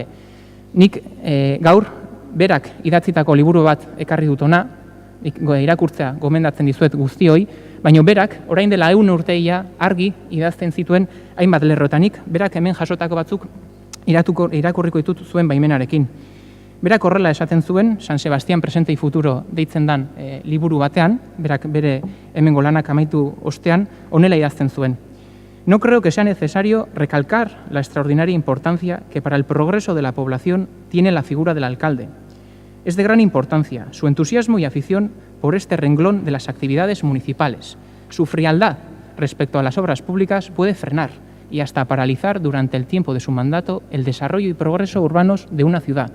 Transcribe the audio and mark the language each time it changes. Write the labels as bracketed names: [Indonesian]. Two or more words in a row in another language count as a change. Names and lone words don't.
[Basque] Nik gaur berak idatzitako liburu bat ekarri dut hona, irakurtzea gomendatzen dizuet guztioi, baina berak orain dela 100 urteia argi idazten zituen hainbat lerrotanik, berak hemen jasotako batzuk irakurriko ditut zuen baimenarekin. Berak horrela esaten zuen, San Sebastian Presente y Futuro deitzen dan liburu batean, berak bere hemengo lanak amaitu ostean, honela idazten zuen. [Spanish] No creo que sea necesario recalcar la extraordinaria importancia que para el progreso de la población tiene la figura del alcalde. Es de gran importancia su entusiasmo y afición por este renglón de las actividades municipales. Su frialdad respecto a las obras públicas puede frenar y hasta paralizar durante el tiempo de su mandato el desarrollo y progreso urbanos de una ciudad.